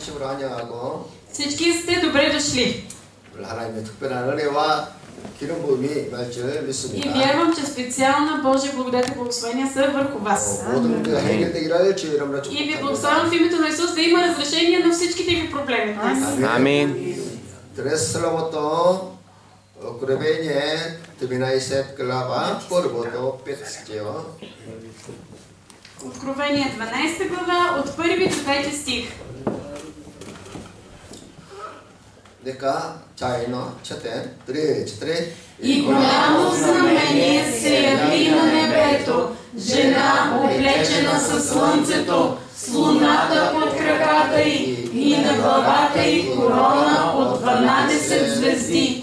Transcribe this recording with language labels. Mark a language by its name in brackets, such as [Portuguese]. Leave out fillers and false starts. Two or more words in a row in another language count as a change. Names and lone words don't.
[Korean] 집으로 환영하고 [Bulgarian] Всички сте добре дошли. [Korean] 오늘 하나님의 특별한 은혜와 기름 부음이 임할 줄 [Bulgarian] И [Korean] 믿습니다. [Bulgarian] вярвам, че специална Божия благодат и благословения са върху вас. [Korean] 모든 문제가 해결되기를 주의 이름으로 [Bulgarian] И ви [Korean] 축복합니다. [Bulgarian] благославям в името на Исус да има разрешение на всичките ви проблеми днес. [Korean] 아멘. 드레슬로부터 그레베니에 드미나이셋 글라바 포르보도 뺏지요. [Bulgarian] Откровение 12 глава от 1 до 5 стих. Нека заедно четем. 3. И голямо знамение се яви на небето, жена облечена със слънцето, с луната под краката й и на главата й корона от 12 звезди.